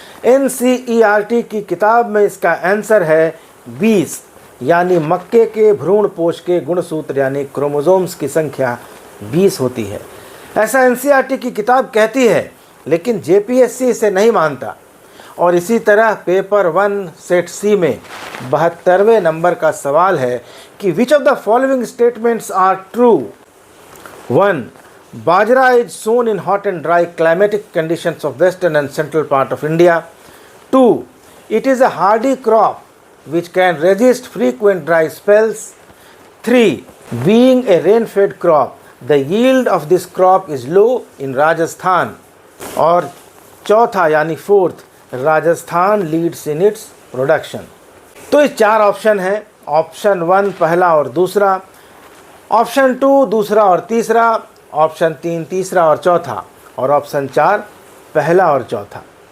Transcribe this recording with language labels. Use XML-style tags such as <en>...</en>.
<hi>NCERT की किताब में इसका आंसर है 20, यानी मक्के के भ्रूण पोष के गुणसूत्र यानी क्रोमोसोम्स की संख्या 20 होती है। ऐसा एनसीईआरटी की किताब कहती है, लेकिन जेपीएससी इसे नहीं मानता। और इसी तरह पेपर 1 सेट सी में 72वें नंबर का सवाल है कि</hi> <en>Which of the following statements are true. 1. Bajra is sown in hot and dry climatic conditions of western and central part of India. 2. It is a hardy crop which can resist frequent dry spells. 3. Being a rain-fed crop, the yield of this crop is low in Rajasthan.</en> <hi>और चौथा यानी</hi> <en>4th, Rajasthan leads in its production.</en> <hi>तो ये 4 option हैं। Option 1 पहला और दूसरा, option 2 दूसरा और तीसरा, ऑप्शन 3 तीसरा और चौथा, और ऑप्शन 4 पहला और चौथा।</hi>